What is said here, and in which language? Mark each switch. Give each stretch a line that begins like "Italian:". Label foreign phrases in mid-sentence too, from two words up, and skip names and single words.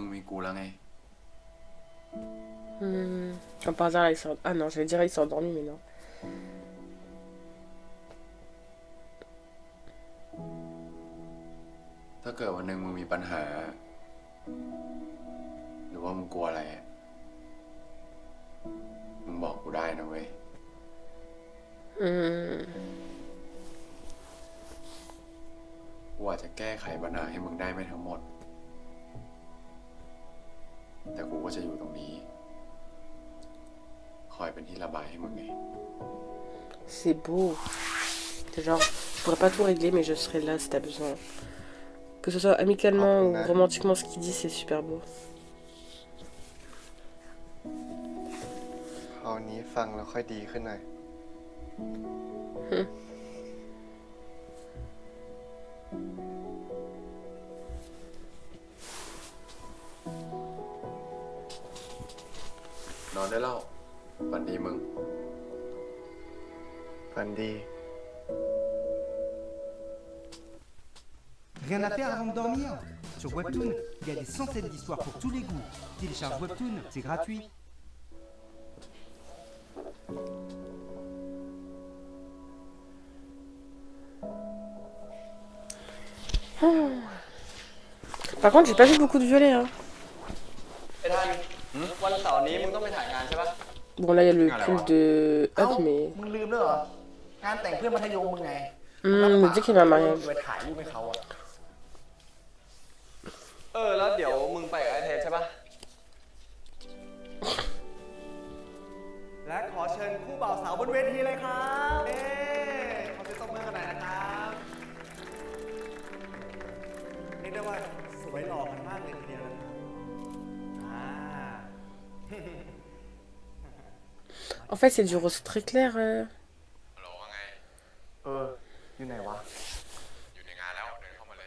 Thai: กูแล้วไง
French: Comme par hasard, il s'est... Ah non, j'allais dire il s'est endormi, mais non.
Thai: ถ้าเกิดวันหนึ่งมึงมีปัญหา หรือว่ามึงกลัวอะไรอะมึงบอกกูได้นะเว้ย กูอาจจะแก้ไขปัญหาให้มึงได้ไม่ทั้งหมด แต่กูก็จะอยู่ตรงนี้ คอยเป็นที่ระบายให้มึงไง
French: C'est beau. C'est genre, je pourrais pas tout régler, mais je serai là si t'as besoin. Que ce soit amicalement ou romantiquement, ce qu'il dit, c'est super beau.
Thai: คราวนี้ฟังแล้วค่อยดีขึ้นหน่อย นอนได้แล้วฝันดีมึง ฝันดี
French: Rien à faire avant de dormir. Sur Webtoon, il y a des centaines d'histoires pour tous les goûts. Télécharge Webtoon, c'est gratuit. Par contre, j'ai pas vu beaucoup de violets. Hein.
Thai: ไอ้ทันวันเสาร์นี้มึงต้องไปถ่ายงานใช่ปะ
French: Bon, là, il y a le pull de Up, mais...
Thai: มึงลืมด้วยเหรอ งานแต่งเพื่อนมัธยมมึงไง
French: Il me dit qu'il va à un mariage.
Thai: ไปถ่ายรูปให้เขาอะ แล้วเดี๋ยวมึงไปกับไอเทนใช่ปะและขอเชิญคู่บ่าวสาวบนเวทีเลยครับขอเสียงตบมือกันหน่อยนะครับเรียกได้ว่าสวยหล่อกันมากเลยทีเดียวนะครับ
French: En fait, c'est du rose très clair.
Thai: ฮัลโหลว่าไง อยู่ไหนวะ อยู่ในงานแล้วเดินเข้ามาเลย